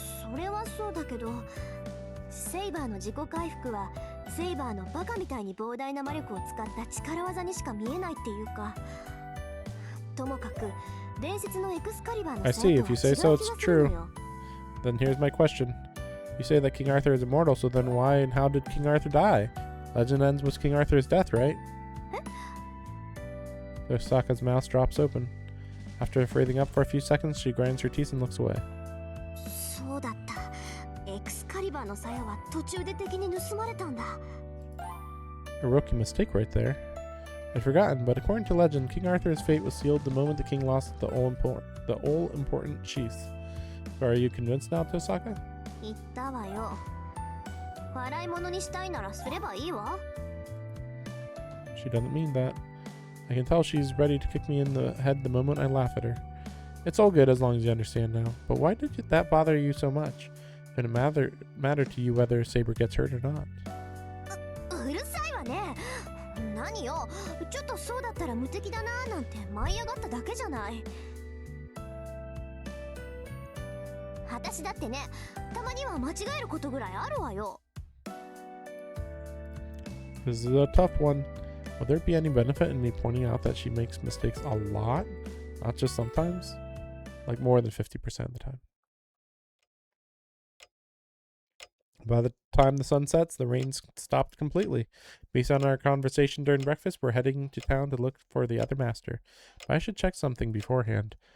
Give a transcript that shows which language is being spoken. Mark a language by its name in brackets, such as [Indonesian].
[Japanese] それはそうだけど、セイバーの自己回復はセイバーのバカみたいに膨大な魔力を使った力技にしか見えないっていうか、ともかく伝説のエクスカリバーの [English] I see. If you say so, it's [Japanese] 気がするのよ。 [English] Then here's my question. You say that King Arthur is immortal, so then why and how did King Arthur die? Legend ends with King Arthur's death, right? Tosaka's mouth drops open. After freezing up for a few seconds, she grinds her teeth and looks away. [Japanese] そうだった。エクスカリバーの鞘は途中で敵に盗まれたんだ。 [English] A rookie mistake right there. I'd forgotten, but according to legend, King Arthur's fate was sealed the moment the king lost the all-important sheath. So are you convinced now, Tosaka? [Japanese] 言ったわよ。笑い物にしたいならすればいいわ。 [English] She doesn't mean that. I can tell she's ready to kick me in the head the moment I laugh at her. It's all good as long as you understand now. But why did that bother you so much? Did it matter to you whether Saber gets hurt or not? [Japanese] うるさいわね。何よ、ちょっとそうだったら無敵だなーなんて舞い上がっただけじゃない。私だってね、たまには間違えることぐらいあるわよ。 [English] This is a tough one. Would there be any benefit in me pointing out that she makes mistakes a lot? Not just sometimes? Like more than 50% of the time. By the time the sun sets, the rain stopped completely. Based on our conversation during breakfast, we're heading to town to look for the other master. But I should check something beforehand.